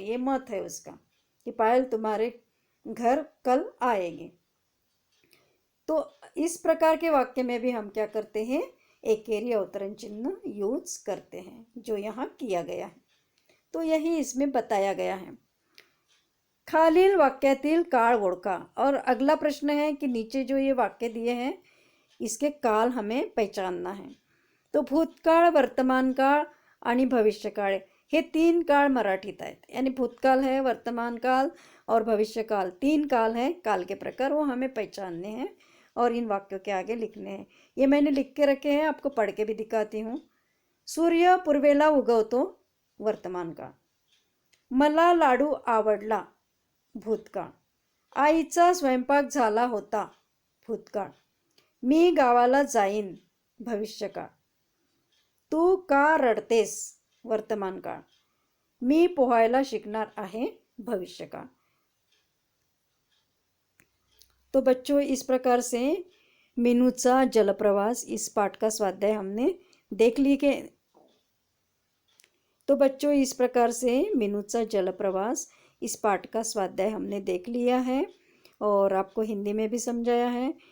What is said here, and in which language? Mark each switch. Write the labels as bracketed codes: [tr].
[hi] ये मत है उसका कि पायल तुम्हारे घर कल आएगी. तो इस प्रकार के वाक्य में भी हम क्या करते हैं? एकेरी अवतरण चिन्ह यूज करते हैं, जो यहाँ किया गया है. तो यही इसमें बताया गया है. [mr] खालील वाक्यातील काळ ओळखा. [hi] और अगला प्रश्न है कि नीचे जो ये वाक्य दिए हैं इसके काल हमें पहचानना है. [mr] तो भूतकाळ, वर्तमान काळ आणि भविष्यकाळ हे 3 काळ मराठीत आहेत. [hi] यानी भूतकाल है, वर्तमान काल और भविष्यकाल, 3 काल हैं. काल के प्रकार वो हमें पहचानने हैं और इन वाक्यों के आगे लिखने हैं. ये मैंने लिख के रखे हैं, आपको पढ़ के भी दिखाती हूँ. [mr] सूर्य पूर्वेला उगवतो, वर्तमान काळ. मला लाडू आवडला, भूतकाळ. आईचा स्वयंपाक झाला होता, भूतकाळ. मी गावाला जाईन, भविष्यकाळ. तू का रडतेस, वर्तमान काळ. मी पोहायला शिकणार आहे, भविष्यकाळ. [hi] तो बच्चों, इस प्रकार से मीनूचा जलप्रवास इस पाठ का स्वाध्याय हमने देख ली के. तो बच्चों, इस प्रकार से मीनूचा जलप्रवास इस पाठ का स्वाध्याय हमने देख लिया है और आपको हिंदी में भी समझाया है.